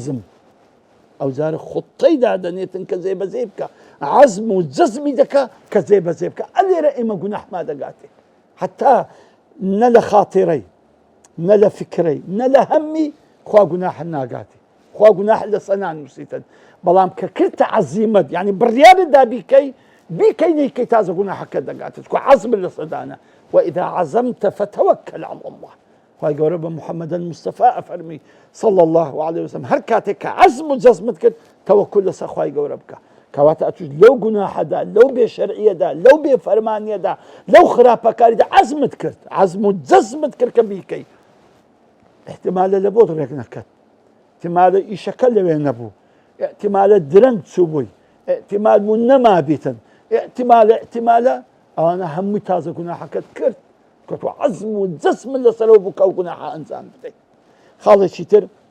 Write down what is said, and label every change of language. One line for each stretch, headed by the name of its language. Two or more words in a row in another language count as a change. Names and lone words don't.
Central Kurdish: هەمەکەی العەزم ئەو جارە خوتەی دادەنێتن کە زێبەزێ بکە عەزم و جەزمی دەکا کە زێبەزێ بکە ئەلێرە ئێمە گوناحما دەگاتێ حتا نە لە خاتیرەی نە لە فکرەی نە لە هەممی خوا گوناح ناگاتێ خوا گوناح لەسەر نانووسیتن بەڵام کە کردتە عەزیمەت یعنی بڕیارتدا بیکەی نەیکەی تازە گوناحەکە دەگاتت کو عەزمت لەسەردانە
Arabic: وإذا عزمت فتوكل على الله
Central Kurdish: خواهی گەورە بە محەممەد المستەفا ئەفەرمی
Arabic: صلى الله عليه وسلم
Central Kurdish: هەر کاتێک کە عەزم و جەزمت کرد تەوەکل لەسەر خواهی گەورە بکە کەواتە ئەتوش لەو گوناحەدا لەو بێشەرعیەدا لەو بێفەرمانیەدا لەو خراپەکاریدا عەزمت کرد عەزم و جەزمت کرد کە بیکەی احتیمالە لە بۆ ڕێک نەکەت احتیمالە ئیشەکە لەوێ نەبوو احتیمالە درەنگ چوو بووی احتیمال بوو نەمابیتن احتیمالە ئەوانە هەمووی تازە گوناحەکەت کرد کە تۆ عەزم و جەزمت لەسەرەوە بوو کە ئەو گوناحە ئەنجام بدەیت خاڵێکی تر